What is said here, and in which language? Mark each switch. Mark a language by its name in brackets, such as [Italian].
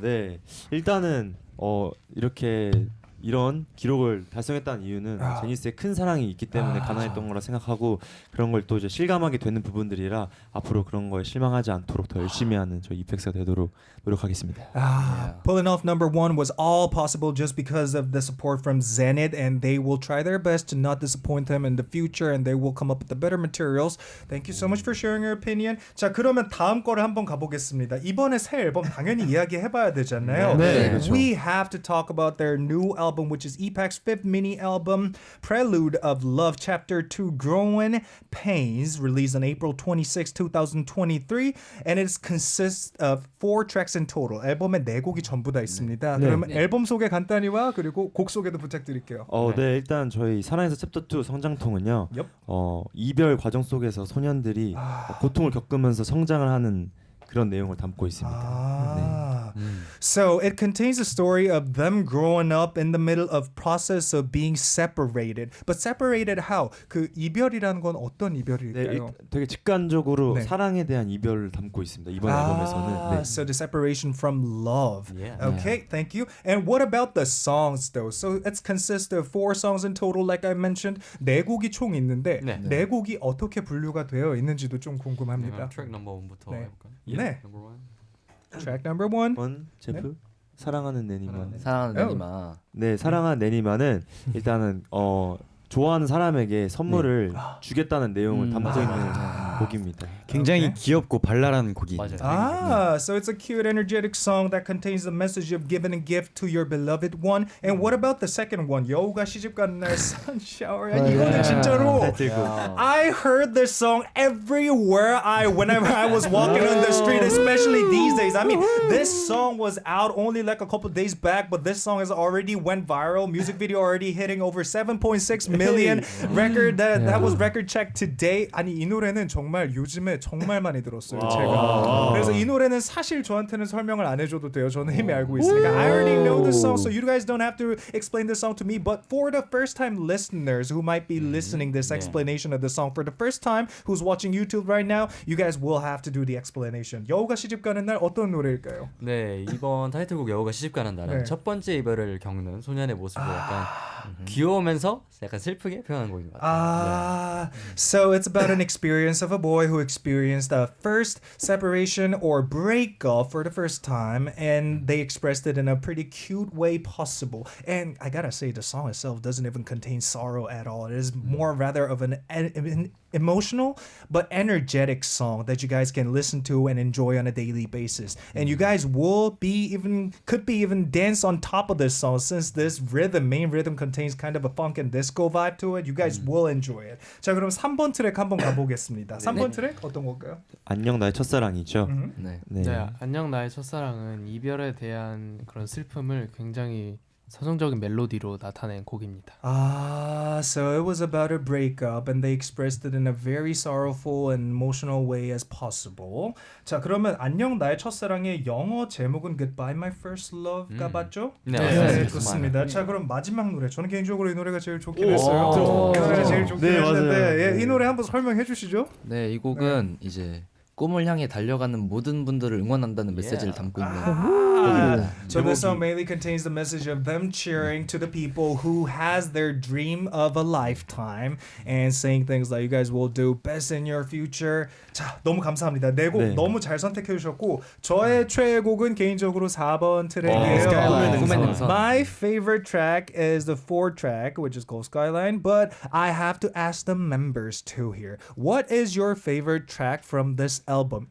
[Korean] 네. 일단은 이렇게 이런 기록을 달성했다는 이유는 제니스의 큰 사랑이 있기 때문에 가능했던 거라 생각하고 그런 걸 또 이제 실감하게 되는 부분들이라 앞으로 그런 거에 실망하지 않도록 더 열심히 하는 저희 이펙스가 되도록 노력하겠습니다. [English] Pulling off number one was all possible just because of the support from Zenit, and they will try their best to not disappoint them in the future, and they will come up with the better materials. Thank you so much for sharing your opinion. [Korean] 자, 그러면 다음 거를 한번 가보겠습니다. 이번에 새 앨범 당연히 이야기해봐야 되잖아요. 네, 그렇죠. [English] We have to talk about their new album, which is EPEX's fifth mini album, Prelude of Love, Chapter 2, Growing Pains, released on April 26, 2023, and it consists of 4 tracks in total. [Korean] 앨범에 4곡이 전부 다 있습니다. 그러면 앨범 소개 간단히와 그리고 곡 소개도 부탁드릴게요. 네, 일단 저희 사랑에서 챕터 2 성장통은요. Yep. 이별 과정 속에서 소년들이 고통을 겪으면서 성장을 하는 그런 내용을 담고 있습니다. So it contains a story of them growing up in the middle of process of being separated. [English] But separated how? [Korean] 그 이별이라는 건 어떤 네, 이별일까요? 되게 직관적으로 네. 사랑에 대한 이별을 담고 있습니다. 이번 앨범에서는. 네. [English] So the separation from love. Yeah. Okay, thank you. And what about the songs though? So it consists of 4 songs in total, like I mentioned. [Korean] 4곡이 총 있는데 네. 4곡이 어떻게 분류가 되어 있는지도 좀 궁금합니다. 트랙 넘버 1부터 네. 해볼까요? 네. 넘버 1. [English] Track number 1. [Korean] 제프 사랑하는 내니만. 사랑하는 내니마. 네, 사랑하는 내니만은 일단은 좋아하는 사람에게 선물을 주겠다는 내용을 담고 있는 곡입니다. 굉장히 귀엽고 발랄한 곡이에요. 맞아요. [English] So it's a cute, energetic song that contains the message of giving a gift to your beloved one. And what about the second one? [Korean] 여우가 시집가는 날 Sunshower. 아니 이거는 진짜로 [English] I heard this song everywhere whenever I was walking on the street, especially these days. I mean, this song was out only like a couple days back, but this song has already went viral. Music video already hitting over 7.6 million record. That was record check today. [Korean] 아니 이 노래는 정말 요즘에 정말 많이 들었어요. 제가. 그래서 이 노래는 사실 저한테는 설명을 안 해줘도 돼요. 저는 이미 알고 있으니까. [English] I already know this song, so you guys don't have to explain this song to me. But for the first-time listeners who might be listening this explanation of the song for the first time, who's watching YouTube right now, you guys will have to do the explanation. [Korean] 여우가 시집가는 날 어떤 노래일까요? 네, 이번 타이틀곡 여우가 시집가는 날은 네. 첫 번째 이별을 겪는 소년의 모습을 약간 귀여우면서 약간 슬프게 표현한 곡인 것 같아요. [English] So it's about an experience of a boy who experienced a first separation or breakup for the first time, and they expressed it in a pretty cute way possible. And I gotta say, the song itself doesn't even contain sorrow at all. It is more rather of an emotional but energetic song that you guys can listen to and enjoy on a daily basis. And you guys could be even dance on top of this song, since this main rhythm contains kind of a funk and disco vibe to it. You guys will enjoy it. [Korean] 자, 그럼 3번 트랙 한번 가보겠습니다. 3번 트랙 어떤 걸까요? 안녕 나의 첫사랑이죠. 네. 네, 안녕 나의 첫사랑은 이별에 대한 그런 슬픔을 굉장히 서정적인 멜로디로 나타낸 곡입니다. [English] So it was about a breakup, and they expressed it in a very sorrowful and emotional way as possible. [Korean] 자, 그러면 안녕 나의 첫사랑의 영어 제목은 Goodbye My First Love가 맞죠? 네, 네, 맞습니다. 좋습니다. 자, 그럼 마지막 노래. 저는 개인적으로 이 노래가 제일 좋긴 했어요. 이 노래가 제일 좋긴 했는데 이 노래 한번 설명해 주시죠. 네, 이 곡은 이제 꿈을 향해 달려가는 모든 분들을 응원한다는 메시지를 담고 있는 곡입니다. [English] So this song mainly contains the message of them cheering to the people who has their dream of a lifetime and saying things like you guys will do best in your future. [Korean] 자, 너무 감사합니다. 네 곡 너무 잘 선택해 주셨고 저의 최애곡은 개인적으로 4번 트랙이에요. 꿈의 능선. [English] My favorite track is the 4th track, which is called Skyline, but I have to ask the members too here. What is your favorite track from this album?